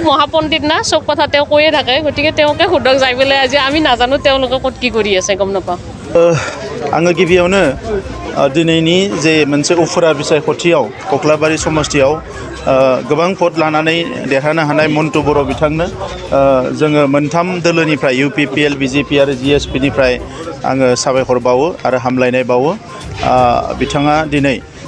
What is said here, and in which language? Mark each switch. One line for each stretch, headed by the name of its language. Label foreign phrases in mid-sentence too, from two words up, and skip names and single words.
Assamese: মহাপণ্ডিত না চব কথা তেওঁ কৈয়ে থাকে গতিকে তেওঁকে সুধক যাই পেলাই আজি আমি নাজানো তেওঁলোকে ক'ত কি কৰি আছে গম নাপাওঁ
Bodo: आङो गिबियावनो दिनैनि जे मोनसे उफुरा बिसायख'थियाव कक्लाबारि समस्तियाव गोबां भट लानानै देरहानो हानाय मन्टु बर' बिथांनो जोङो मोनथाम दोलोनिफ्राय UPPL BJP आरो GSP निफ्राय आङो साबायखर बावो आरो हामलायनाय बावो बिथाङा दिनै